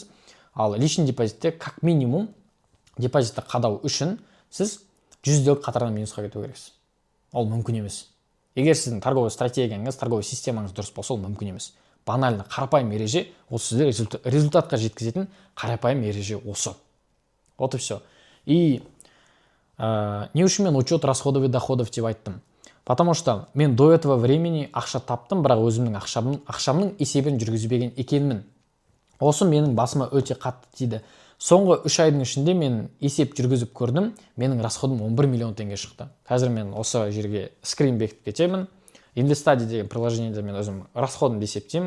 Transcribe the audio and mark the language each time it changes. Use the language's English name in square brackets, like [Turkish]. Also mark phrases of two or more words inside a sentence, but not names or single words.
[Kazakh] Ал личный депозитте [Russian] как минимум [Kazakh] депозитті қадау үшін сіз 100 сделка қатарынан минусқа кету керексіз. Ол мүмкін емес. Егер сіздің торговый стратегияңыз, торговый системаңыз дұрыс болса, ол мүмкін емес. Банально қарапайым ереже, ол сізді результатқа жеткізетін қарапайым ереже осы. [Russian] Вот и все. И не [Kazakh] үшін мен [Russian] учет расходов и доходов [Kazakh] деп айттым. [Russian] Потому что [Kazakh] мен [Russian] до этого времени [Kazakh] ақша таптым, бірақ өзімнің ақшамның есебін жүргізбеген екенмін. Осы менің басыма өте қатты тиді. Соңғы 3 айдың ішінде мен есеп жүргізіп көрдім, менің расходым 11 миллион теңге шықты. Қазір мен осы жерге скрин бекітіп кетемін. Инвестади деген приложениеде мен өзім расходымды есептеймін.